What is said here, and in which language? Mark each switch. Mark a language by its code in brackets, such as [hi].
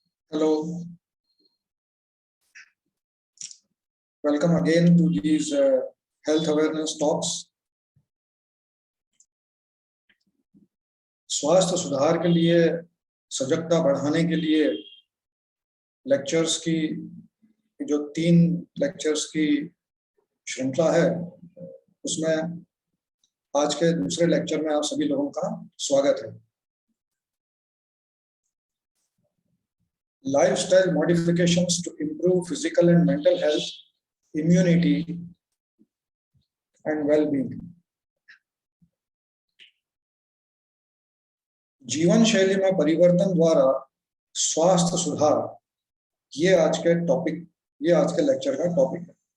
[en] Hello, welcome again to these health awareness talks. [hi] स्वास्थ्य सुधार के लिए, सजगता बढ़ाने के लिए लेक्चर्स की जो 3 लेक्चर्स की श्रृंखला है, उसमें आज के दूसरे लेक्चर में आप सभी लोगों का स्वागत है। [en] Lifestyle modifications to improve physical and mental health, immunity and well-being. [hi] जीवन शैली में परिवर्तन द्वारा स्वास्थ्य सुधार, ये आज के लेक्चर का टॉपिक है।